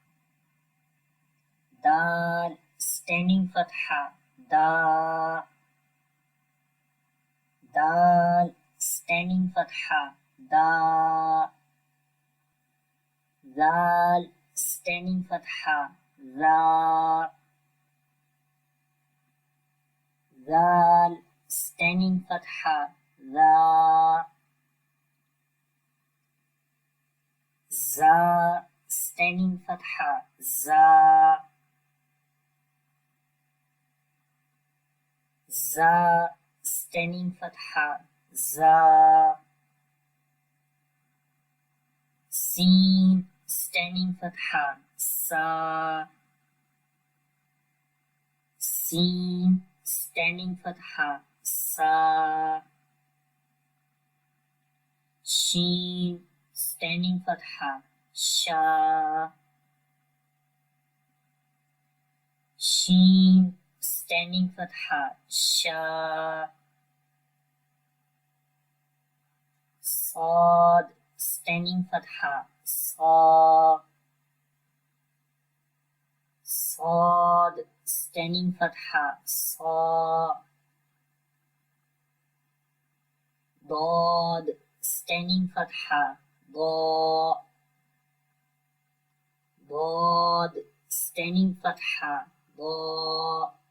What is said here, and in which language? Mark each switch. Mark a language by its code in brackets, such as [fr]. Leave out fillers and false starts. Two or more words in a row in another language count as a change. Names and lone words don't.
[en] Dal, standing fatha, da. Dal, standing fatha, da. Zal, standing fatha, za. Zal standing fatha, za. Za standing fatha, za. Za standing fatha, za. Sin standing fatha, sa. Sin standing fatha, sa. Sheen standing fatha, sha. Sheen standing fatha, sha. Sad standing fatha, sa. Sad standing fatha, sa. Dad standing fatha, da. Dad standing fatha, da.